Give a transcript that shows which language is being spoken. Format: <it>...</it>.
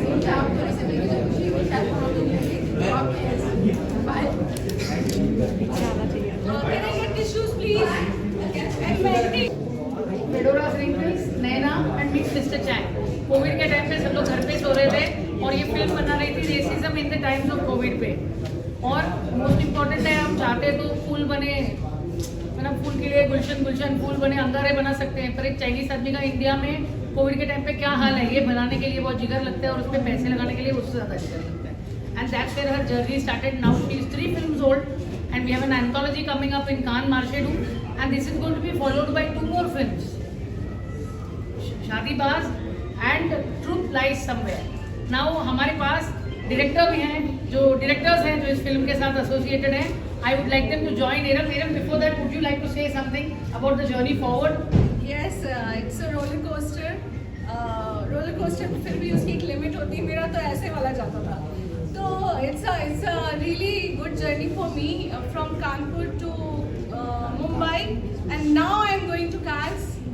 <hi>मुझे आप थोड़ी सी मेरी जो खुशी है शायद वहाँ पे मिलेगी।</hi> <en>God bless. Bye. Can I get tissues, please? And Mehndi. Fedora Wrinkles, Naina and meet Mr. Chang.</en> <hi>Covid के टाइम पे सब लोग घर पे सो रहे थे और ये फिल्म बना रही थी</hi> <en>racism in the times of COVID</en> <hi>पे। और मोस्ट इम्पोर्टेंट है, हम चाहते तो फूल बने, मतलब फूल के लिए गुलशन फूल बने, अंगारे बना सकते हैं, पर एक चाइनीज आदमी का इंडिया में कोविड के टाइम पे क्या हाल है, ये बनाने के लिए बहुत जिगर लगता है और उस पर पैसे लगाने के लिए उससे ज़्यादा जिगर लगता है।</hi> <en>And that's where her journey started. Now she is 3 films old and we have an anthology coming up in Cannes Marchedu and this is going to be followed by 2 more films, Shaadibaaz and truth lies somewhere.</en> <hi>Now हमारे पास director भी हैं, जो directors हैं जो इस film के साथ associated हैं।</hi> <en>I would like them to join um. Before that would you like to say something about the journey forward? Yes, it's a roller coaster.</en> <hi>Roller coaster में फिर भी उसकी एक लिमिट होती है, मेरा तो ऐसे वाला जाता था।</hi> <en>तो it's a really good journey for me from Kanpur to Mumbai and now I'm going to Cannes.</en>